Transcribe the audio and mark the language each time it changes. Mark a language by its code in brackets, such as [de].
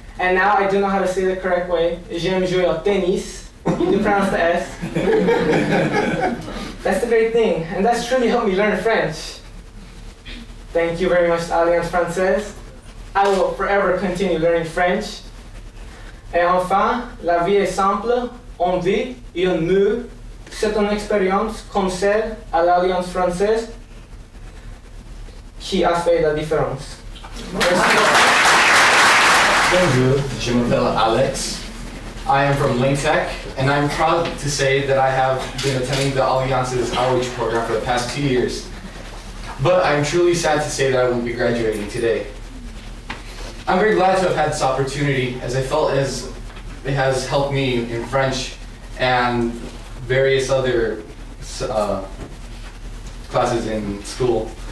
[en] And now I do know how to say the correct way. [fr] J'aime jouer au tennis. [en] You do pronounce the S. That's the great thing. And that's truly helped me learn French. Thank you very much, Alliance Française. I will forever continue learning French. [fr] Et enfin, la vie est simple. On vit et on meurt. C'est une expérience comme celle à l'Alliance Française qui a fait la différence. Bonjour, je m'appelle Alex. [en] I am from Lintec, and I'm proud to say that I have been attending the Alliance's outreach program for the past 2 years. But I'm truly sad to say that I won't be graduating today. I'm very glad to have had this opportunity, as I felt as it has helped me in French and various other classes in school.